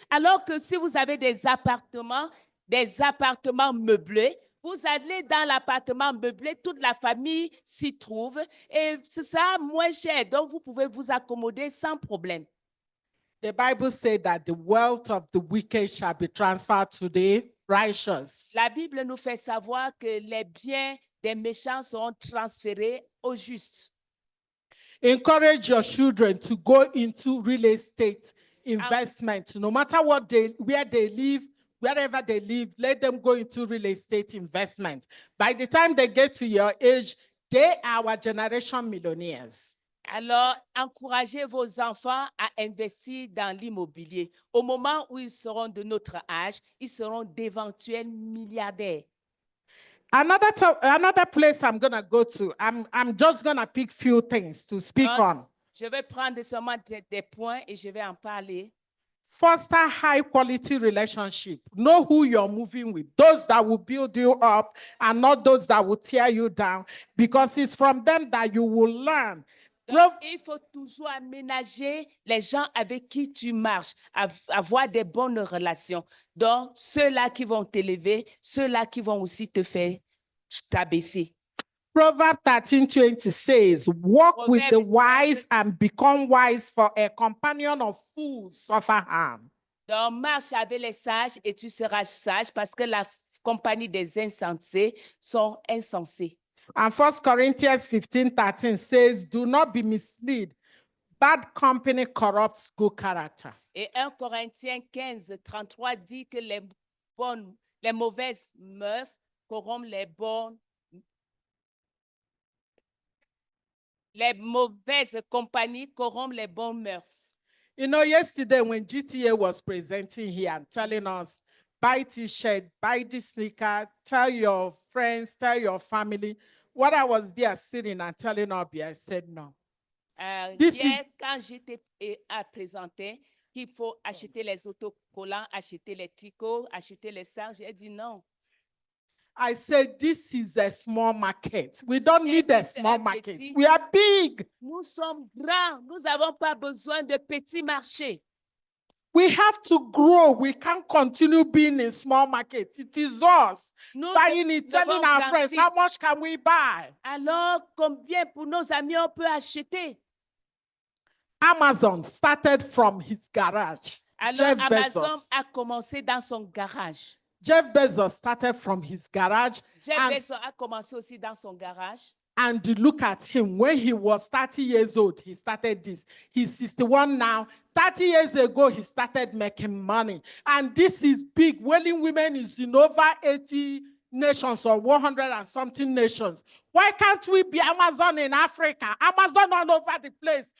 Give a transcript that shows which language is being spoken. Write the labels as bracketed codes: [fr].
[fr] Alors que si vous avez des appartements meublés, vous allez dans l'appartement meublé, toute la famille s'y trouve et c'est ça moins cher. Donc, vous pouvez vous accommoder sans problème. [en] The Bible said that the wealth of the wicked shall be transferred to the righteous. [fr] La Bible nous fait savoir que les biens des méchants seront transférés aux justes. [en] Encourage your children to go into real estate investment. No matter where they live, wherever they live, let them go into real estate investment. By the time they get to your age, they are our generation millionaires. [fr] Alors, encouragez vos enfants à investir dans l'immobilier. Au moment où ils seront de notre âge, ils seront d'éventuels milliardaires. [en] Another place I'm going to go to, I'm just going to pick few things to speak [fr] Donc, [en] on. [fr] je vais prendre seulement des points et je vais en parler. [en] Foster high quality relationship. Know who you're moving with. Those that will build you up and not those that will tear you down, because it's from them that you will learn. [fr] Donc, il faut toujours aménager les gens avec qui tu marches, avoir des bonnes relations. Donc, ceux-là qui vont t'élever, ceux-là qui vont aussi te faire t'abaisser. [en] Proverbs 13:20 says, walk with the wise and become wise, for a companion of fools suffer harm. [fr] Donc, marche avec les sages et tu seras sage parce que la compagnie des insensés sont insensés. [en] And 1 Corinthians 15:13 says, do not be misled. Bad company corrupts good character. [fr] Et 1 Corinthiens 15:33 dit que les mauvaises mœurs corrompent les bonnes. Les mauvaises compagnies corrompent les bonnes mœurs. [en] You know, yesterday when GTA was presenting here and telling us, buy t-shirt, buy this sneaker, tell your friends, tell your family. What I was there sitting and telling Obi, I said no. [fr] Hier, quand j'étais à présenter qu'il faut acheter les autocollants, acheter les tricots, acheter les sacs, j'ai dit non. [en] I said, this is a small market. We don't need a small market. We are big. [fr] Nous sommes grands. Nous n'avons pas besoin de petits marchés. [en] We have to grow. We can't continue being in small markets. It is us buying it, telling our friends, how much can we buy? [fr] Alors, combien pour nos amis on peut acheter? [en] Amazon started from his garage. [fr] Alors, Jeff Amazon Bezos. a commencé dans son garage. [en] Jeff Bezos started from his garage. [fr] Jeff Bezos a commencé aussi dans son garage. [en] And look at him. When he was 30 years old, he started this. He's 61 now. 30 years ago, he started making money. And this is big. Wailing Women is in over 80 nations or 100 and something nations. Why can't we be Amazon in Africa? Amazon all over the place.